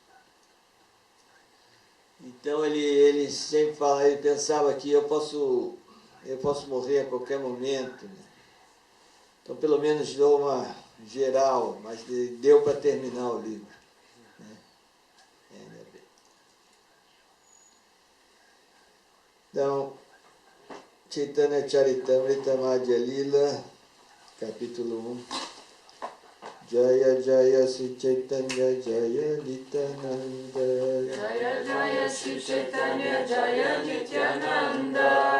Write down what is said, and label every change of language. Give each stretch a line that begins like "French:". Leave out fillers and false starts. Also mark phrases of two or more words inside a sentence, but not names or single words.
Portuguese: Então ele sempre fala, ele pensava que eu posso morrer a qualquer momento, né? Então pelo menos dou uma geral, mas deu para terminar o livro, né? Então, Chaitanya Charitamrita Madhya Lila, capítulo 1.
Bangla: জয় জয় শ্রী চৈতন্য জয় নিত্যানন্দ. জয় জয় শ্রী চৈতন্য জয় নিত্যানন্দ.